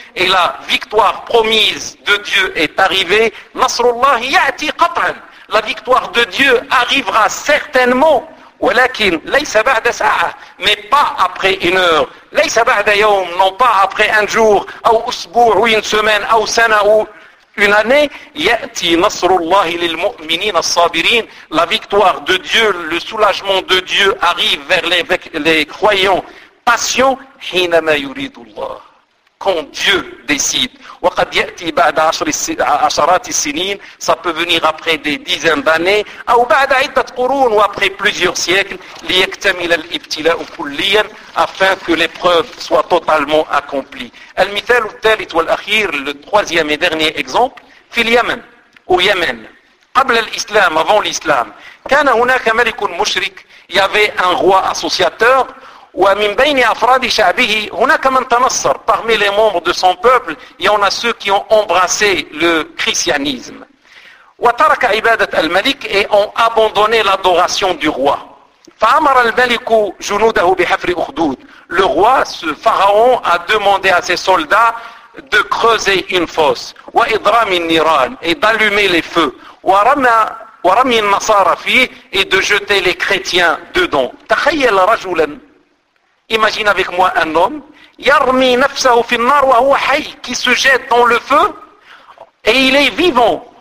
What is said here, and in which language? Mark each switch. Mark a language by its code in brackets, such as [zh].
[fr] Et la victoire promise de Dieu est arrivée. [ar] نَصْرُ اللَّهِ يَأْتِي قَطْعًا. [fr] La victoire de Dieu arrivera certainement. [ar] وَلَكِنْ لَيْسَ بَعْدَ سَاعَةٍ. [fr] Mais pas après une heure. [ar] لَيْسَ بَعْدَ يَوْمٍ. [fr] Non pas après un jour. [ar] أو أسبوع. [fr] Ou une semaine. [ar] أو سنة. أو [fr] une année. [ar] يأتي نصر الله للمؤمنين الصابرين. [fr] La victoire de Dieu, le soulagement de Dieu arrive vers les croyants patients. [ar] حينما يريد الله. [fr] Quand Dieu décide. [ar] وقد يأتي بعد عشرات السنين. [fr] Ça peut venir après des dizaines d'années. [ar] أو بعد عدة قرون. [fr] Ou après plusieurs siècles. [ar] ليكتمل الابتلاء كليا. [fr] Afin que l'épreuve soit totalement accomplie. [ar] المثال الثالث والأخير. [fr] Le troisième et dernier exemple. [ar] في اليمن. [fr] Au Yémen. [ar] قبل الإسلام. [fr] Avant l'islam. [ar] كان هناك ملك مشرك. [fr] Il y avait un roi associateur. [ar] ومن بين أفراد شعبه هناك من تنصر. [fr] Parmi les membres de son peuple, il y en a ceux qui ont embrassé le christianisme. [ar] وترك عبادة الملك, [fr] et ont abandonné l'adoration du roi. [ar] فأمر الملك جنوده بحفر أخدود. [fr] Le roi, ce pharaon, a demandé à ses soldats de creuser une fosse. [ar] وإضرام النيران, [fr] et d'allumer les feux. [ar] ورمي النصارى فيه, [fr] et de jeter les chrétiens dedans. [ar] تخيل رجلا. [fr] Imagine avec moi un homme, [ar] يرمي نفسه في النار وهو حي, [fr] qui se jette dans le feu et il est vivant.